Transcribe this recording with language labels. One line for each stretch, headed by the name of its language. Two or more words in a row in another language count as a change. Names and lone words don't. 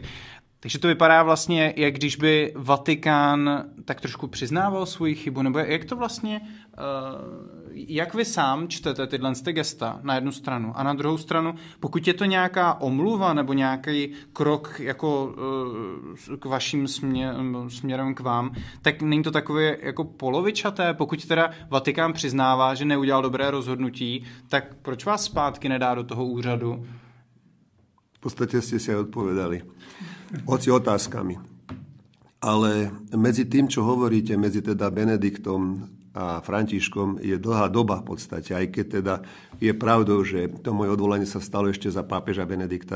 Czech: Takže to vypadá vlastně, jak když by Vatikán tak trošku přiznával svoji chybu, nebo jak to vlastně, jak vy sám čtete tyhle gesta na jednu stranu a na druhou stranu, pokud je to nějaká omluva nebo nějaký krok jako k vaším směrem k vám, tak není to takové jako polovičaté, pokud teda Vatikán přiznává, že neudělal dobré rozhodnutí, tak proč vás zpátky nedá do toho úřadu?
Slovak: V podstate ste si aj odpovedali. Hoci otázkami. Ale medzi tým, čo hovoríte, medzi teda Benediktom a Františkom je dlhá doba v podstate, aj keď teda je pravdou, že to moje odvolanie sa stalo ešte za pápeža Benedikta.